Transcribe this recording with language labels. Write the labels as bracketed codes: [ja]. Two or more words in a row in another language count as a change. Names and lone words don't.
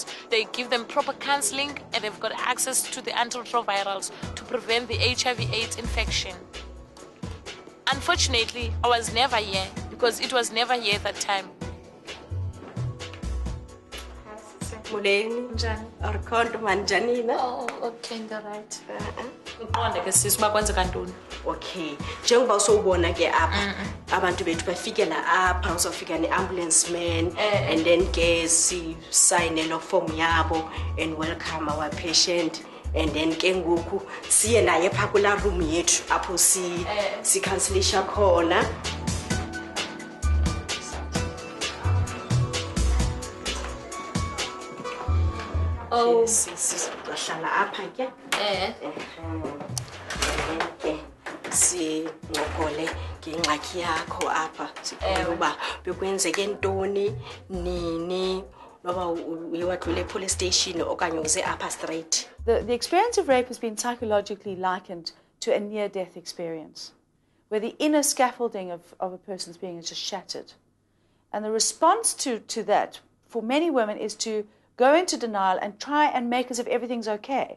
[en] They give them proper counseling, and they've got access to the antiretrovirals to prevent the HIV/AIDS infection. Unfortunately, I was never here because it was never here at that time. Oh, okay, you're right. [xh] Okay, njengoba usubona ke apha abantu bethu bafikela apha uzofika ne-ambulance [en] man and then [xh] ke sign lo form yabo [en] and welcome our patient, and then [xh] ke ngoku siye naye pha kula room yethu apho si counselisha khona. [en] Oh, [xh] sihlala apha ke singokole ngingxaki yakho apha sibona uba bekwenzeke ntoni nini noba uyiwadlule [en] police station [xh] okanye uze apha straight. [en] The experience of rape has been psychologically likened to a near-death experience, where the inner scaffolding of a person's being is just shattered. And the response to that for many women is to go into denial and try and make as if everything's okay.